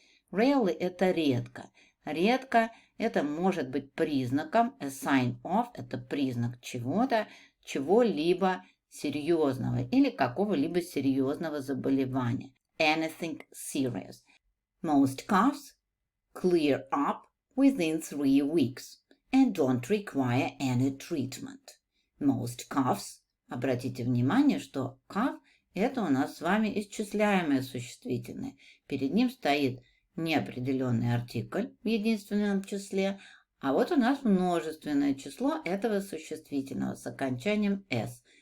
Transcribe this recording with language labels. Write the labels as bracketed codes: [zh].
[ru] Rarely это редко. Редко это может быть признаком, [en] a sign of [ru] это признак чего-то, чего-либо серьезного или какого-либо серьезного заболевания. [en] Anything serious. Most coughs clear up within 3 weeks and don't require any treatment. Most coughs. [ru] Обратите внимание, что cough – это у нас с вами исчисляемое существительное. Перед ним стоит неопределенный артикль в единственном числе, а вот у нас множественное число этого существительного с окончанием s.